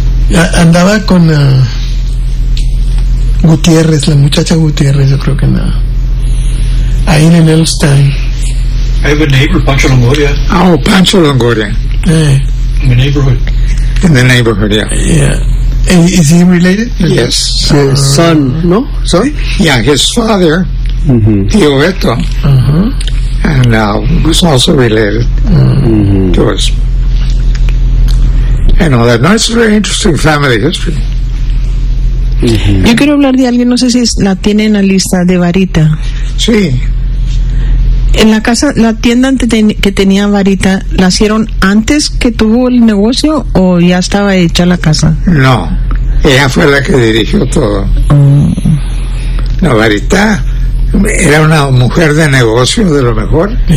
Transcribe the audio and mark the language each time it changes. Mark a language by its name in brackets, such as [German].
[Spanish] Andaba con Gutiérrez, la muchacha Gutiérrez, yo creo que nada. Ahí en el Elstein. [English] I have a neighbor, Pancho Longoria. Oh, Pancho Longoria. In the neighborhood. In the neighborhood, yeah. Yeah. And is he related? Yes. His son? Yeah, his father, Tio Beto, and was also related to us. And all that. No, it's a very interesting family history. [Spanish] Yo quiero hablar de alguien, no sé si la tienen en la lista, de Varita. Sí. En la casa, la tienda que tenía Varita, ¿nacieron antes que tuvo el negocio o ya estaba hecha la casa? No, ella fue la que dirigió todo. No, Varita era una mujer de negocio de lo mejor.